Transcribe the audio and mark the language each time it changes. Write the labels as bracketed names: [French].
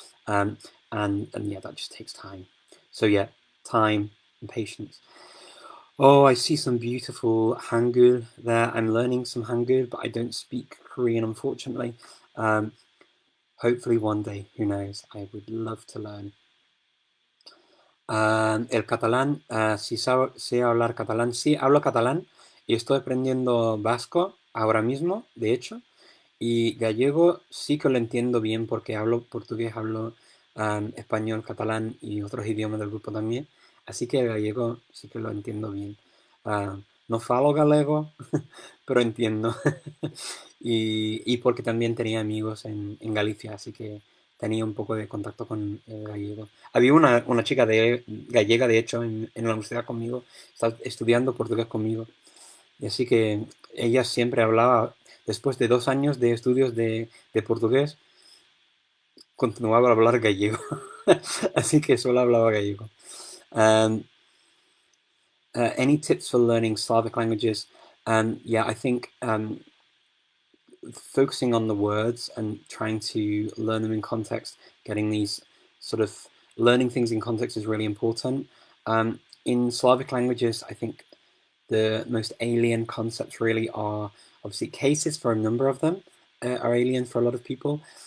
[English] And yeah, that just takes time. So yeah, time and patience. Oh, I see some beautiful Hangul there. I'm learning some Hangul, but I don't speak Korean, unfortunately. Hopefully one day, who knows? I would love to learn. [Spanish] El catalán, si sé hablar catalán, sí, hablo catalán y estoy aprendiendo vasco ahora mismo, de hecho, y gallego sí que lo entiendo bien porque hablo portugués, hablo español, catalán y otros idiomas del grupo también, así que el gallego sí que lo entiendo bien. [Galician] No falo galego, pero entiendo. [Spanish] Y porque también tenía amigos en Galicia, así que tenía un poco de contacto con el gallego. Había una chica gallega, de hecho, en la universidad conmigo, estaba estudiando portugués conmigo. Y así que ella siempre hablaba, después de 2 años de estudios de portugués, continuaba a hablar gallego. Así que solo hablaba gallego. [English] Any tips for learning Slavic languages? Yeah, I think focusing on the words and trying to learn them in context, getting these sort of learning things in context is really important. In Slavic languages, I think the most alien concepts really are obviously cases for a number of them are alien for a lot of people.